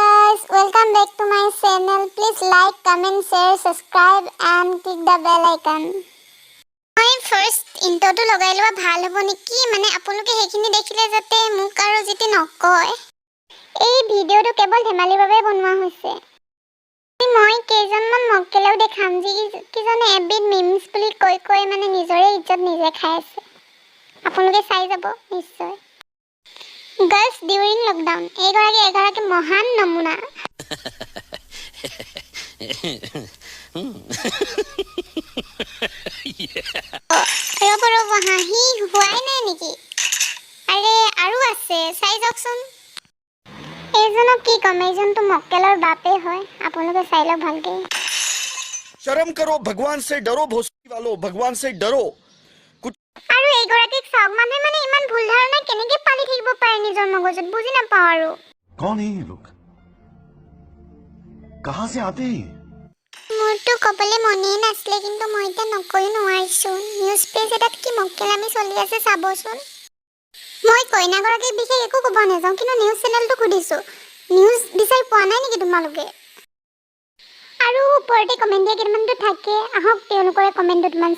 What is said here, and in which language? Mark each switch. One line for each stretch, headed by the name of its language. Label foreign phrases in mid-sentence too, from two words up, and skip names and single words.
English: guys, welcome back to my channel. Please like, comment, share, subscribe and click the bell icon.
Assamese: মই ফার্স্ট ইন্ট্রোটো লগাই লওয়া ভাল হ'ব নেকি মানে আপোনালোকে হেখিনি দেখিলে যাতে মোক আৰু যেতি নকয় এই ভিডিওটো কেৱল ধেমালিৰ বাবে বনোৱা হৈছে মই কেইজনমান মক্কেলেও দেখাম যি কিজনে এবিট মিমছ বুলি কৈ মানে নিজৰে ইজ্জত নিজে খাই আছে আপোনালোকে চাই যাব নিশ্চয়
English: Girls during lockdown.
Assamese: এগৰাকী মহান নমুনা। ৰব হাঁহি হোৱাই নাই নেকি আৰে আৰু আছে চাই যাওকচোন এইজনক কি কম এইজনটো মক্কেলৰ বাপে হয় আপোনালোকে চাই লওক ভালকে
Hindi: शर्म करो भगवान से डरो भोसड़ी वालों भगवान से डरो
Assamese: আৰু এইগৰাকীক চাওক মানে ইমান ভুল ধাৰণা কেনেকৈ পালি থাকিব পাৰে নিজৰ মগজত বুজি নাপাওঁ আৰু
Hindi: कौन है ये लोग कहां से आते हैं
Assamese: মোৰতো ক'বলৈ মনেই নাছিলে কিন্তু মই এতিয়া নকৈ নোৱাৰিছোঁ
English: news page
Assamese: এটাত কি মক্কেলামি চলি আছে চাবচোন মই কইনাগৰাকীক বিশেষ একো ক'ব নাযাওঁ কিন্তু নিউজ চেনেলটো সুধিছোঁ নিউজ বিচাৰি পোৱা নাই নেকি তোমালোকে আৰু ওপৰতে কমেণ্ট দিয়া কেইটামানতো থাকে আহক তেওঁলোকৰে কমেণ্ট দুটামান